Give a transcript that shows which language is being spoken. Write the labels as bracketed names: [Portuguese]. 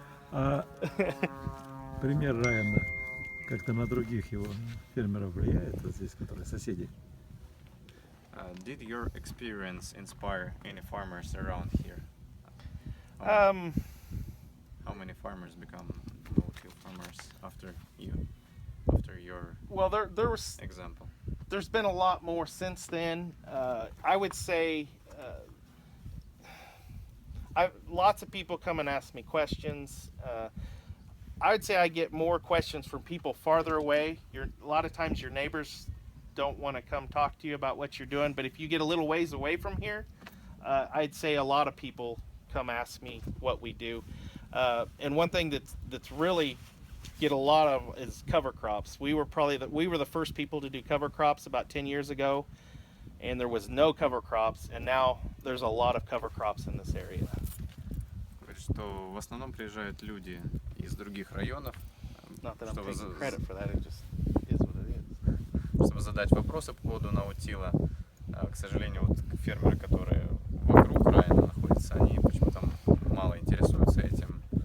[Russian] А пример Райана как-то на других его фермеров влияет, вот здесь, которые соседи? [English] Did your experience inspire any farmers around here? How many farmers become no-till farmers after your Well, example? there's been a lot more since then. I would say lots of people come and ask me questions. I would say I get more questions from people farther away. A lot of times your neighbors don't want to come talk to you about what you're doing, but if you get a little ways away from here, I'd say a lot of people come ask me what we do. And one thing that's really get a lot of is cover crops. We were the first people to do cover crops about 10 years ago, and there was no cover crops, and now there's a lot of cover crops in this area. [Russian] Говорит, что в основном приезжают люди из других районов, [English] Not that I'm [Russian] чтобы, [English] taking credit for that, it just is what it is. [Russian] чтобы задать вопросы по поводу наутила. К сожалению, вот фермеры, которые вокруг Райана находятся, они почему-то мало интересуются этим.